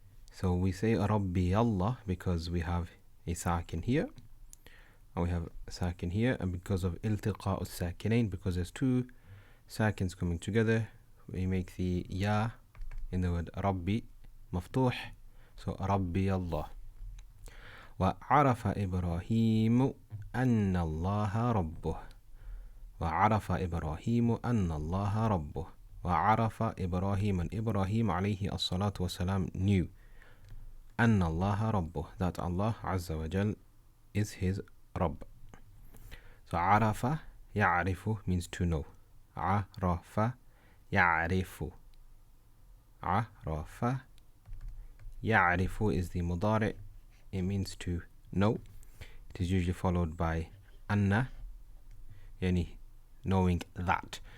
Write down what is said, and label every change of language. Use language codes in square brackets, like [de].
[en] So we say Rabbi Allah because we have a sakin here, and we have a sakin here, and because of iltiqa as-sakinain, because there's two sakins coming together, we make the ya in the word Rabbi maftuh. So Rabbi Allah. [ar] وعرف إبراهيم أن الله ربه. وعرف إبراهيم أن الله ربه. وعرف إبراهيم, [en] and Ibrahim [ar] عليه الصلاة والسلام [en] knew [ar] أن الله ربه, [en] that Allah [ar] عز وجل [en] is his Rabb. So [ar] عرف يعرف [en] means to know. [ar] عرف يعرف. عرف يعرف [en] is the mudari'. It means to know. It is usually followed by anna, yani knowing that.